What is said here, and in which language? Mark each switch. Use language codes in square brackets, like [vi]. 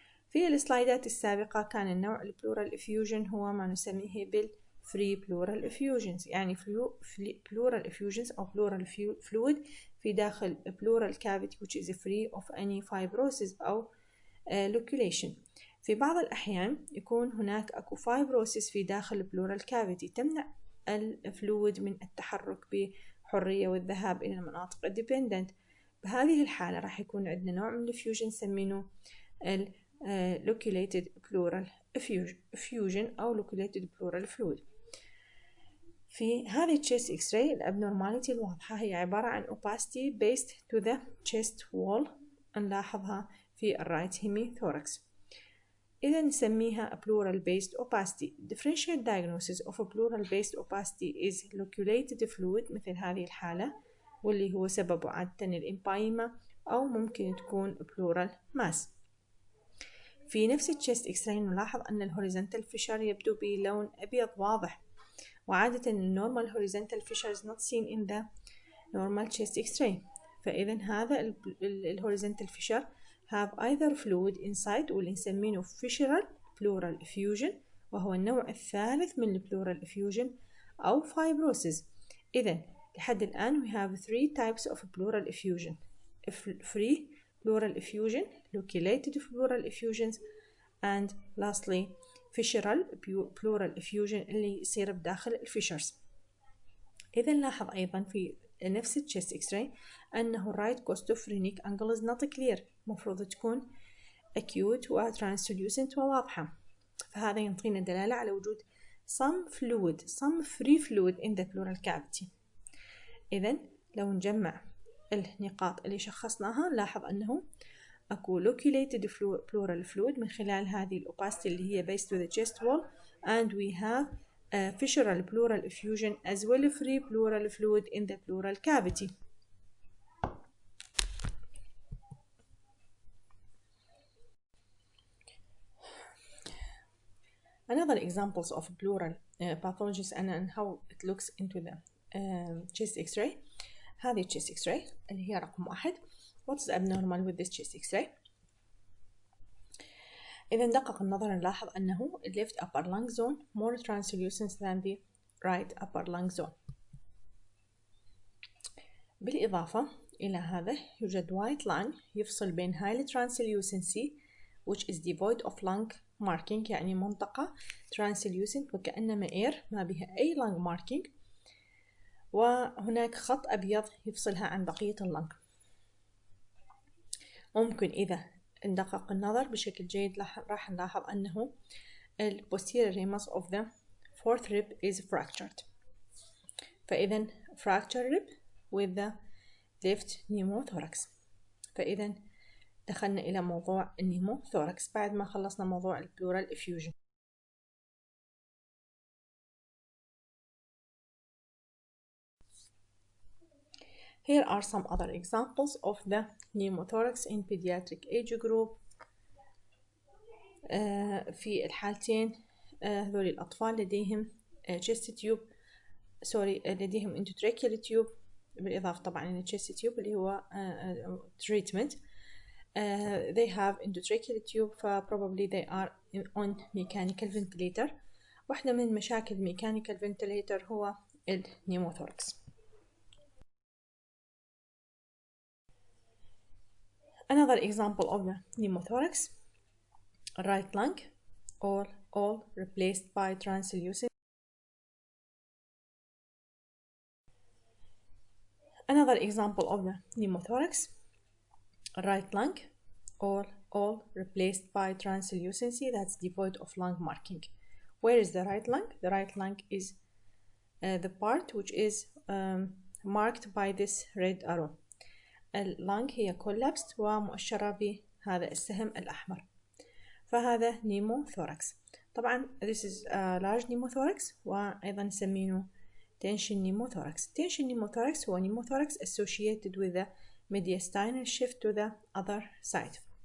[ar] في السلايدات السابقة كان النوع البلورال effusion هو ما نسميه بالفري pleural effusions، يعني pleural effusions أو pleural fluid في داخل pleural cavity [en] which is free of any fibrosis [ar] أو loculation. في بعض الأحيان يكون هناك أكو [en] fibrosis [ar] في داخل البلورال كافيتي تمنع الفلويد من التحرك بحرية والذهاب إلى المناطق الديبندنت. بهذه الحالة راح يكون عندنا نوع من الفيوجن نسمينه loculated pleural effusion أو loculated pleural fluid. في هذه chest X-ray الابنورماليتي الواضحة هي عبارة عن opacity based to the chest wall، نلاحظها في الرايت hemithorax. إذا نسميها [en] pleural based opacity. Differential diagnosis of a pleural based opacity is loculated fluid [ar] مثل هذه الحالة، واللي هو سببه عادة الإمبايما أو ممكن تكون pleural [en] mass. [ar] في نفس الchest X-ray نلاحظ أن الهوريزونتال فيشر يبدو بلون أبيض واضح، وعادة النورمال [en] horizontal fissure is not seen in the normal chest X-ray. [ar] فإذا هذا الهوريزونتال [en] fissure have either fluid inside [ar] واللي نسمينه fissural pleural effusion وهو النوع الثالث من pleural effusion أو fibrosis. [en] إذا لحد الآن we have 3 types of pleural effusion: free pleural effusion, loculated pleural effusions, and lastly fissural pleural effusion [ar] اللي يصير بداخل الفيشرز. إذا نلاحظ أيضا في نفس الchest X-ray أنه [en] right costophrenic angle is not clear. [ar] مفروض تكون [en] acute [ar] و translucent وواضحة، فهذا يعطينا دلالة على وجود [en] some fluid, some free fluid in the pleural cavity. [ar] إذن لو نجمع النقاط اللي شخصناها نلاحظ أنه أكو [en] loculated pleural fluid [ar] من خلال هذه [en] opacity [ar] اللي هي [en] based to the chest wall, and we have fissural pleural effusion as well free pleural fluid in the pleural cavity. Another examples of pleural pathologies and how it looks into the chest X-ray. [ar] هذه chest X-ray اللي هي رقم 1. [en] What's abnormal with this chest X-ray? [ar] إذا ندقق النظر نلاحظ أنه [en] left upper lung zone more translucent than the right upper lung zone. [ar] بالإضافة إلى هذا يوجد white line يفصل بين high translucency [en] which is devoid of lung marking، [ar] يعني منطقة translucent وكأنما air ما بها أي lung marking، وهناك خط أبيض يفصلها عن بقية اللنج. ممكن إذا ندقق النظر بشكل جيد راح نلاحظ أنه ال [en] posterior ramus of the fourth rib is fractured، [ar] فإذا [en] fractured rib with the left pneumothorax. [ar] فإذا دخلنا إلى موضوع النيموثوركس بعد ما خلصنا موضوع البلورال effusion. [en] Here are some other examples of the pneumothorax in pediatric age group. [ar] في الحالتين هذول الأطفال لديهم chest tube لديهم endotracheal tube بالإضافة طبعا إلى chest tube اللي هو treatment. [en] They have endotracheal tube probably they are on mechanical ventilator. [ar] واحدة من مشاكل mechanical ventilator هو النيموثوركس. [en] Another example of the pneumothorax, right lung, all replaced by translucent. Another example of the pneumothorax, right lung, all replaced by translucency that's devoid of lung marking. Where is the right lung? The right lung is the part which is marked by this red arrow. [ar] اللنج هي collapsed ومؤشرة بهذا السهم الأحمر، فهذا نيموثوركس. طبعا [en] this is a large pneumothorax [ar] وأيضا نسميه [en] tension pneumothorax. Tension pneumothorax [ar] هو [en] pneumothorax associated with the mediastinal shift to the other side.